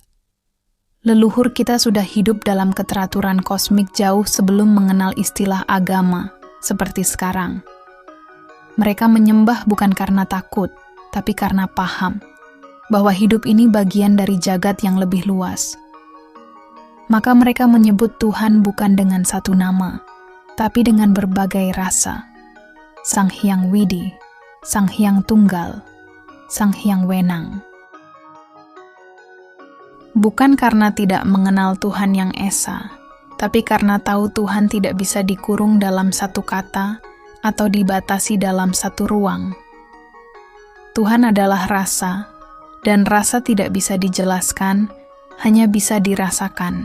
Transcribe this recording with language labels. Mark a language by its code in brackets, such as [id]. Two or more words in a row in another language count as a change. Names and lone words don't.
[id] Leluhur kita sudah hidup dalam keteraturan kosmik jauh sebelum mengenal istilah agama, seperti sekarang. Mereka menyembah bukan karena takut, tapi karena paham bahwa hidup ini bagian dari jagat yang lebih luas. Maka mereka menyebut Tuhan bukan dengan satu nama, tapi dengan berbagai rasa. Sang Hyang Widi, Sang Hyang Tunggal, Sang Hyang Wenang. Bukan karena tidak mengenal Tuhan yang esa, tapi karena tahu Tuhan tidak bisa dikurung dalam satu kata atau dibatasi dalam satu ruang. Tuhan adalah rasa, dan rasa tidak bisa dijelaskan, hanya bisa dirasakan.